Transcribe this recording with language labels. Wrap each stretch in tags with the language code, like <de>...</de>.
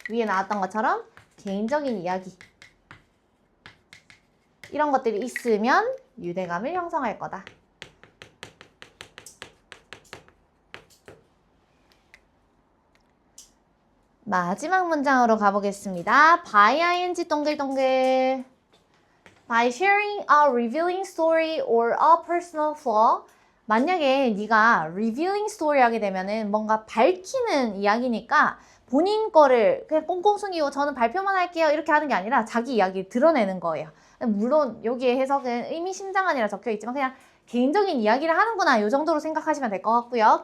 <ko>위에 나왔던 것처럼 개인적인 이야기 이런 것들이 있으면 유대감을 형성할 거다. 마지막 문장으로 가보겠습니다. by ing 동글동글.</ko> <en>By sharing a revealing story or a personal flaw.</en> <ko>만약에 네가 revealing story 하게 되면은 뭔가 밝히는 이야기니까 본인 거를 그냥 꽁꽁 숨기고 저는 발표만 할게요 이렇게 하는 게 아니라 자기 이야기를 드러내는 거예요. 물론 여기에 해석은 의미심장한이라 적혀 있지만 그냥 개인적인 이야기를 하는구나 이 정도로 생각하시면 될 것 같고요.</ko>